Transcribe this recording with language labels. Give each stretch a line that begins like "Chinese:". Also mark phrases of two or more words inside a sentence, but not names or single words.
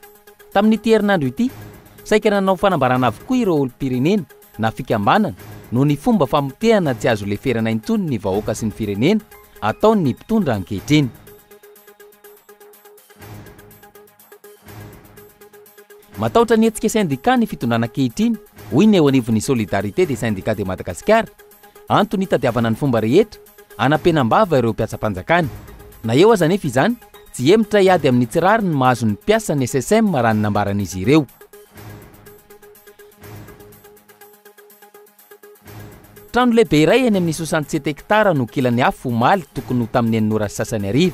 Malagasy: Tamin'ity herinandro ity, saika nanao fanambarana avokoa ireo olo-pirenena na fikambanana no ny fomba famotehana tsy azo leferana intsony ny vahoaka sy ny firenena ataon'ny mpitondra ankehitriny. Matahotra ny hetsika syndika ny fitondrana ankehitriny. Hoy ny eo anivon'ny solidarité des syndicats de Madagascar, antony hitadiavana ny fomba rehetra, anampenambava ireo mpiatsa-panjakany. Na eo aza nefa izany, tsy emitra hiady amin'ny tsirary ny mahazo ny mpiasa ny SSM raha ny nambaran'izy ireo. Trano lehibe iray eny amin'ny 67 hektara no kilan'ny afo omaly tokony ho tamin'ny Anora sasany ariva.